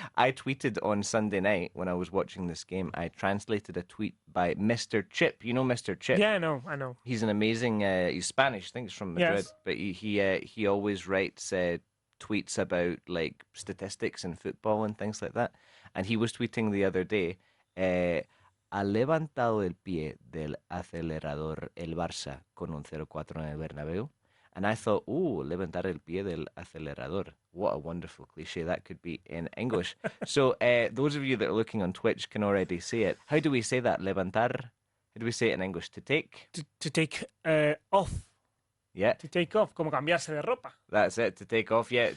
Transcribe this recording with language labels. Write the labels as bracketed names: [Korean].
[English] I tweeted on Sunday night when I was watching this game. I translated a tweet by Mr. Chip. You know Mr. Chip? Yeah, I know. He's an amazing. He's Spanish. I think he's from Madrid. Yes. But he always writes tweets about like statistics in football and things like that. And he was tweeting the other day. [Spanish] Ha levantado el pie del acelerador el Barça con un 0-4 en el Bernabéu. [English] And I thought, oh, [Spanish] levantar el pie del acelerador. [English] What a wonderful cliche that could be in English. So those of you that are looking on Twitch can already say it. How do we say that? [Spanish] Levantar? [English] How do we say it in English? To take? To take off. Yeah, To take off, [Spanish] como cambiarse de ropa. [English] that's it. To take off, yeah.